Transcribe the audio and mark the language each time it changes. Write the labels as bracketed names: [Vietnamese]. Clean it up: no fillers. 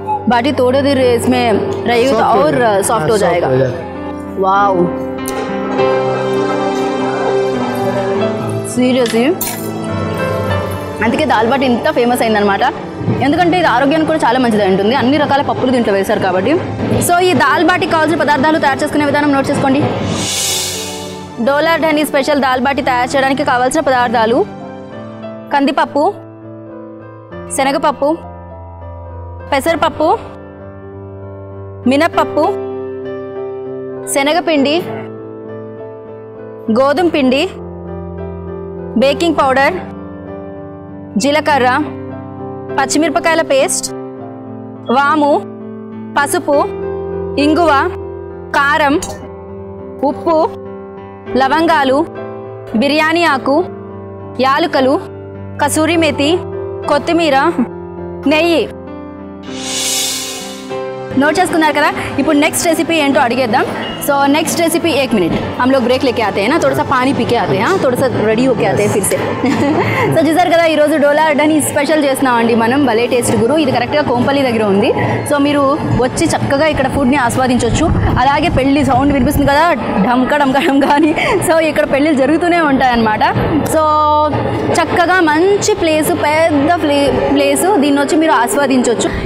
[Hindi] बाटी थोड़ी देर इसमें रहेगी तो और सॉफ्ट हो जाएगा। [Telugu] वाओ, సీరియస్లీ అందుకే దాల్ బాటీ ఇంత ఫేమస్ అయిందనమాట। ఎందుకంటే ఇది ఆరోగ్యానికి కూడా చాలా మంచిది ఉంటుంది, అన్ని రకాల పప్పులు దీంట్లో వేశారు కాబట్టి। సో ఈ దాల్ బాటీకి కావాల్సిన పదార్థాలు తయారు చేసుకునే విధానం నోట్ చేసుకోండి। డోలా ఢనీ స్పెషల్ దాల్ బాటీ తయారు చేయడానికి కావాల్సిన పదార్థాలు: కందిపప్పు, శనగపప్పు, పెసరపప్పు, మినప్పప్పు, శనగపిండి, గోధుమ పిండి, బేకింగ్ పౌడర్, జీలకర్ర, పచ్చిమిరపకాయల పేస్ట్, వాము, పసుపు, ఇంగువ, కారం, ఉప్పు, లవంగాలు, బిర్యానీ ఆకు, యాలకులు, కసూరి మేతి, కొత్తిమీర, నెయ్యి। नोट చేసుకున్నారు కదా। ఇప్పుడు నెక్స్ట్ రెసిపీ ఏంటో అడిగేద్దాం। [English] so next recipe [Hindi] 1 मिनट हम लोग ब्रेक लेके आते हैं ना, थोड़ा सा पानी पी के आते हैं, थोड़ा सा रेडी होके आते हैं फिर से। [Telugu] సో చూసారు కదా, ఈరోజు డోలా ఢనీ స్పెషల్ చేస్తున్నామండి మనం, భలే టేస్ట్ గురు। ఇది కరెక్ట్గా కోంపల్లి దగ్గర ఉంది। సో మీరు వచ్చి చక్కగా ఇక్కడ ఫుడ్ని ఆస్వాదించవచ్చు। అలాగే పెళ్లి సౌండ్ వినిపిస్తుంది కదా, ఢంకా ఢంకా ఢంకా అని। సో ఇక్కడ పెళ్ళిళ్ళు జరుగుతూనే ఉంటాయన్నమాట। సో చక్కగా మంచి ప్లేసు, పెద్ద ప్లేసు, దీన్ని వచ్చి మీరు ఆస్వాదించవచ్చు।